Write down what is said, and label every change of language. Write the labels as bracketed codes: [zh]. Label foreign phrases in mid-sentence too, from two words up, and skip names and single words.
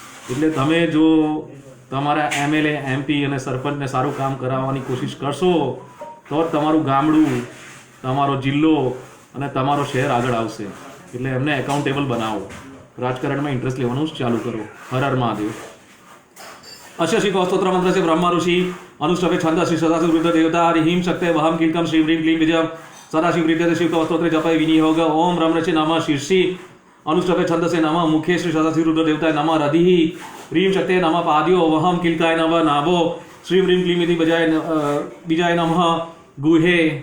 [gu] એટલે તમે જો તમારા MLA MP અને સરપંચને સારું કામ કરાવવાની કોશિશ કરશો તો જ તમારું ગામડું, તમારો જિલ્લો અને તમારો શહેર આગળ આવશે. એટલે એમને એકાઉન્ટેબલ બનાવો, રાજકારણમાં ઇન્ટરેસ્ટ લેવાનું ચાલુ કરો. હર હર મહાદેવ. [sa] अस्य श्री कौस्तोत्र मंत्र से ब्रह्म ऋषि अनुष्टभे छंद श्री सदाशिव रुद्र देवता ह्रीं शक्ते वहम किलकम श्री ह्रीं क्लीं विजय सदाशिव प्रीत्य शिव कौस्तोत्र जपय विनियोग ओम ब्रह्म ऋषि नमः शीर्षि अनुष्टभे छंद से नमः मुखे श्री सदाशिव रुद्र देवताय नमः रधिः ह्रीं शक्ते नमः पाद्यो वहम किलकाय नमः नाभो श्री ह्रीं क्लीं विधि विजय नमः गुहे.